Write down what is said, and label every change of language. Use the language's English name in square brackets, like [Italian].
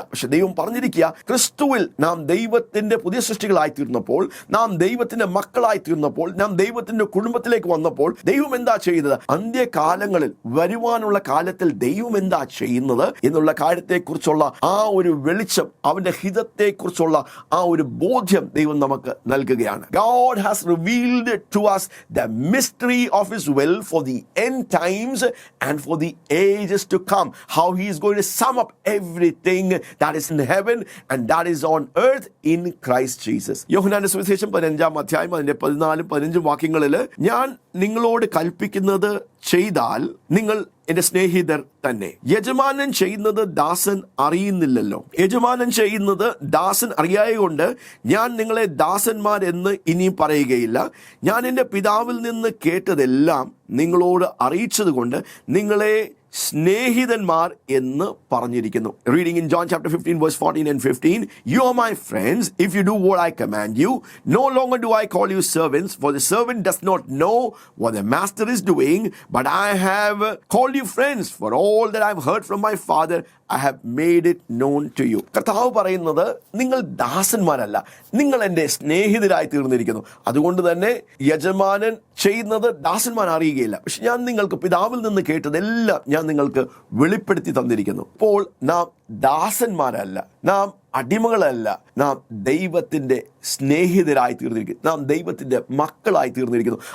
[Malayalam] പക്ഷെ ദൈവം പറഞ്ഞിരിക്കുക, ക്രിസ്തുവിൽ നാം ദൈവത്തിന്റെ പുതിയ സൃഷ്ടികളായി തീർന്നപ്പോൾ, നാം ദൈവത്തിന്റെ മക്കളായി തീർന്നപ്പോൾ, നാം ദൈവത്തിന്റെ കുടുംബത്തിലേക്ക് വന്നപ്പോൾ ദൈവം എന്താ ചെയ്യുന്നത്? അന്ത്യകാലങ്ങളിൽ വരുവാനുള്ള കാലത്തിൽ ദൈവം എന്താ ചെയ്യുന്നത് എന്നുള്ള കാര്യത്തെക്കുറിച്ചുള്ള ആ ഒരു വെളിച്ചം, അവന്റെ ഹിതത്തെക്കുറിച്ചുള്ള ആ ഒരു ബോധ്യം ദൈവം നമുക്ക് നൽകുകയാണ്. [English] God has revealed to us the mystery of his will for the end times and for the ages to come. How he is going to sum up everything that is in heaven and that is on earth in Christ Jesus. [Malayalam] യോഹന്നാന്റെ സുവിശേഷം 15-ാം അധ്യായം അതിന്റെ 14-15 വാക്യങ്ങളിൽ, ഞാൻ നിങ്ങളോട് കൽപ്പിക്കുന്നത് ചെയ്താൽ നിങ്ങൾ എന്റെ സ്നേഹിതർ തന്നെ. യജമാനൻ ചെയ്യുന്നത് ദാസൻ അറിയുന്നില്ലല്ലോ. യജമാനൻ ചെയ്യുന്നത് ദാസൻ അറിയായകൊണ്ട് ഞാൻ നിങ്ങളെ ദാസന്മാരെന്ന് ഇനിയും പറയുകയില്ല. ഞാൻ എൻ്റെ പിതാവിൽ നിന്ന് കേട്ടതെല്ലാം നിങ്ങളോട് അറിയിച്ചത് കൊണ്ട് നിങ്ങളെ സ്നേഹിതന്മാർ എന്ന് പറഞ്ഞിരിക്കുന്നു. [English] Reading in John chapter 15 verse 14 and 15, you are my friends if you do what I command you. No longer do I call you servants, for the servant does not know what the master is doing, but I have called you friends, for all that I have heard from my Father I have made it known to you. [Malayalam] കർത്താവ് പറയുന്നത്, നിങ്ങൾ ദാസന്മാരല്ല, നിങ്ങൾ എൻ്റെ സ്നേഹിതരായി തീർന്നിരിക്കുന്നു. അതുകൊണ്ട് തന്നെ യജമാനൻ ചെയ്യുന്നത് ദാസന്മാർ അറിയുകയില്ല. പക്ഷെ ഞാൻ നിങ്ങൾക്ക് പിതാവിൽ നിന്ന് കേട്ടതെല്ലാം ഞാൻ നിങ്ങൾക്ക് വെളിപ്പെടുത്തി തന്നിരിക്കുന്നു. ഇപ്പോൾ നാം ദാസന്മാരല്ല, നാം അടിമകളല്ല, നാം ദൈവത്തിൻ്റെ സ്നേഹിതരായി തീർന്നിരിക്കുന്നു, നാം ദൈവത്തിൻ്റെ മക്കളായി തീർന്നിരിക്കുന്നു.